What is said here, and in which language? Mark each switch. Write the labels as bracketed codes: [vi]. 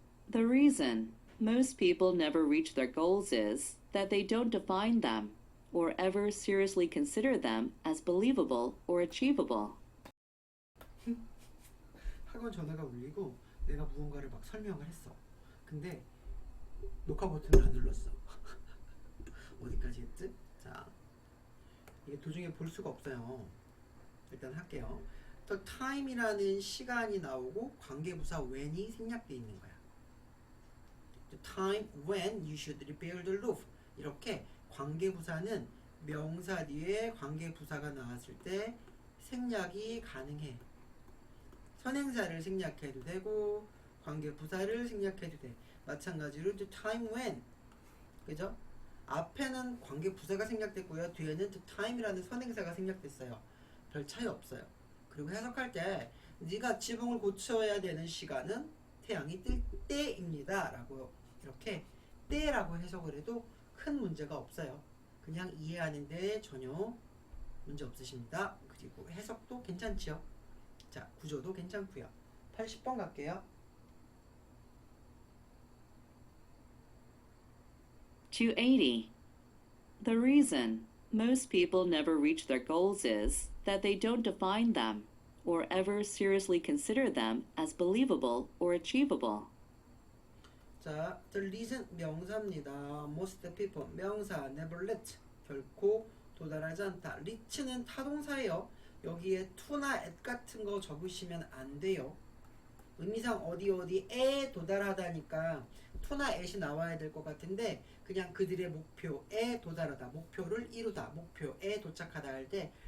[en] The reason most people never reach their goals is that they don't define them or ever seriously consider them as believable or achievable. [ko] 학원 전화가 울리고 내가 무언가를 막 설명을 했어. 근데 녹화 버튼을 안 눌렀어. 어디까지 했지? 자, 이게 도중에 볼 수가 없어요. 일단 할게요. The time이라는 시간이 나오고 관계부사 when이 생략되어 있는 거야. [en] The time when you should repair the roof. [ko] 이렇게 관계부사는 명사 뒤에 관계부사가 나왔을 때 생략이 가능해. 선행사를 생략해도 되고 관계부사를 생략해도 돼. 마찬가지로 [en] the time when, [ko] 그죠? 앞에는 관계부사가 생략됐고요. 뒤에는 the time이라는 선행사가 생략됐어요. 별 차이 없어요. 그리고 해석할 때 네가 지붕을 고쳐야 되는 시간은 태양이 뜰 때입니다 라고 이렇게 때라고 해석을 해도 큰 문제가 없어요. 그냥 이해하는데 전혀 문제 없으십니다. 그리고 해석도 괜찮지요. 자, 구조도 괜찮고요. 80번 갈게요. 280. [en] The reason most people never reach their goals is that they don't define them or ever seriously consider them as believable or achievable. [ko] 자, the reason 명사입니다. [en] most people [ko] 명사 [en] never reach [ko] 결코 도달하지 않다. reach는 타동사예요. 여기에 to나 at 같은 거 적으시면 안 돼요. 의미상 어디에 도달하다니까 to나 at이 나와야 될 것 같은데 그냥 그들의 목표에 도달하다, 목표를 이루다, 목표에 도착하다 할 때